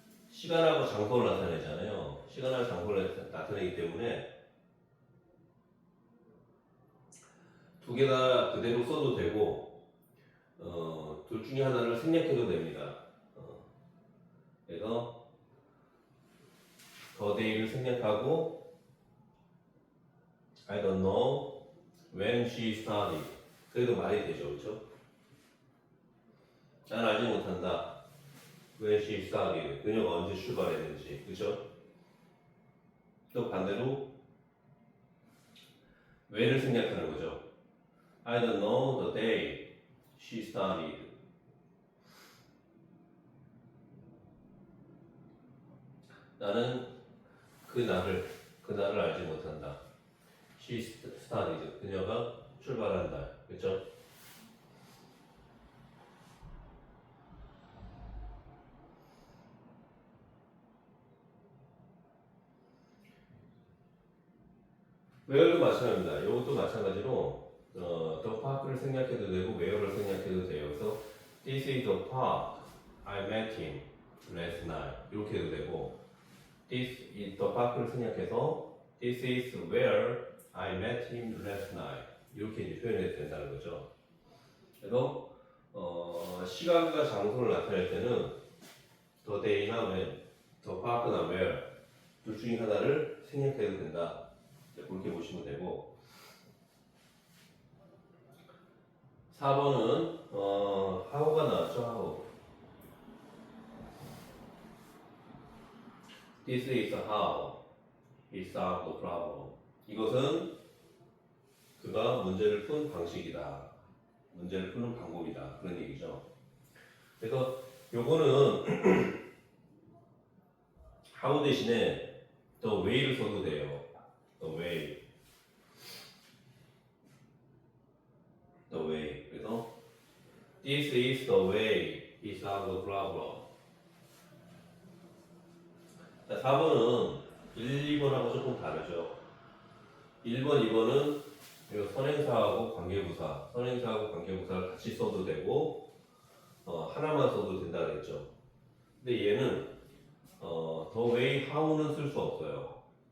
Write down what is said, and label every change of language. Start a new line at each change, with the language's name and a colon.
Korean: 시간하고 장소를 나타내잖아요. 시간하고 장소를 나타내기 때문에 두 개 다 그대로 써도 되고 둘 중에 하나를 생략해도 됩니다. 그래서
English: the day를
Korean: 생략하고
English: I don't know when she started.
Korean: 그래도 말이 되죠, 그렇죠? 난 알지 못한다.
English: when she started.
Korean: 그녀가 언제 출발했는지, 그렇죠? 또 반대로 when을 생략하는 거죠.
English: I don't know the day she started.
Korean: 나는 그날을 알지 못한다.
English: She started.
Korean: 그녀가 출발한 날, 그렇죠? where도 마찬가지입니다. 이것도 마찬가지로 the park를 생략해도 되고 where를 생략해도 돼요. 그래서
English: this is the park I met him last night
Korean: 이렇게 해도 되고
English: this is the park를 생략해서 this is where I met him last night
Korean: 이렇게 이제 표현해도 된다는 거죠. 그래서 시간과 장소를 나타낼 때는
English: the day
Korean: 나 when,
English: the park
Korean: 나 where 둘 중에 하나를 생략해도 된다. 그렇게 보시면 되고 4번은 how가 나왔죠.
English: how. This is how he solved the problem.
Korean: 이것은 그가 문제를 푼 방식이다. 문제를 푸는 방법이다. 그런 얘기죠. 그래서 요거는 how 대신에 the way를 써도 돼요.
English: the way. the way.
Korean: 그래서
English: this is the way he solved the problem.
Korean: 자, 4번은 1, 2번하고 조금 다르죠. 1번, 2번은 선행사하고 관계부사, 선행사하고 관계부사를 같이 써도 되고 하나만 써도 된다 그랬죠. 근데 얘는
English: the way,
Korean: how는 쓸 수 없어요.